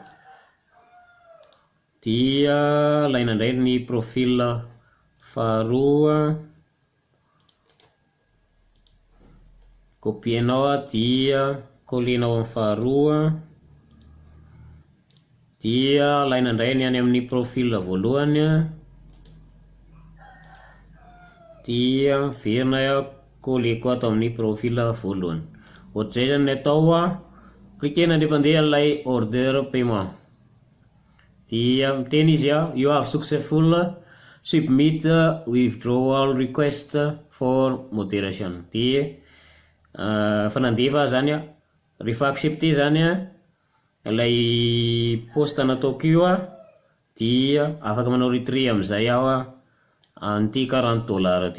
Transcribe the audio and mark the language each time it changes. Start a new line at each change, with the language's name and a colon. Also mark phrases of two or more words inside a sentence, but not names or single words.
Malagasy: dia alaina indray ny profil faharoa, copienao dia kolenao amin'ny faharoa, dia alaina indray ny any amin'ny profil voalohany dia miverina koleko ato amin'ny profil voalohany. Ohatr'izay zany ny atao cliquena ndefa andeha ilay order paiement dia miteny izy
English: you have successful submit withdrawal request for moderation.
Malagasy: Dia fa nandefa zany rehefa accepté zany ilay post nataoko io dia afaka manao retrait amin'izay aho an'ity $40 ty.